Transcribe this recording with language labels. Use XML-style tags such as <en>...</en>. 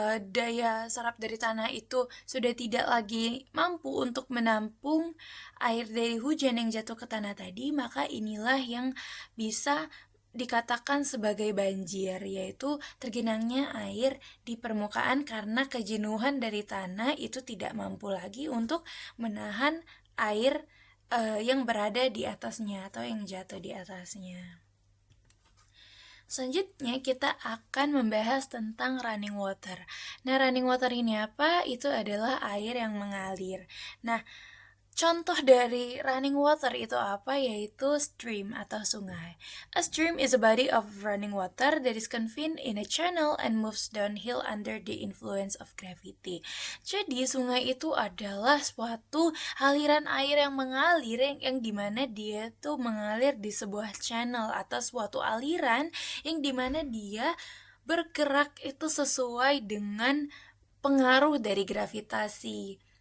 <id>daya serap dari tanah itu sudah tidak lagi mampu untuk menampung air dari hujan yang jatuh ke tanah tadi, maka inilah yang bisa dikatakan sebagai banjir, yaitu tergenangnya air di permukaan karena kejenuhan dari tanah itu tidak mampu lagi untuk menahan air yang berada di atasnya atau yang jatuh di atasnya. Selanjutnya kita akan membahas tentang running water. Nah, running water ini apa? Itu adalah air yang mengalir. Nah, contoh dari running water itu apa? Yaitu stream atau sungai.</id> <en>A stream is a body of running water that is confined in a channel and moves downhill under the influence of gravity.</en> <id>Jadi sungai itu adalah suatu aliran air yang mengalir yang dimana dia tuh mengalir di sebuah channel atau suatu aliran yang dimana dia bergerak itu sesuai dengan pengaruh dari gravitasi.</id>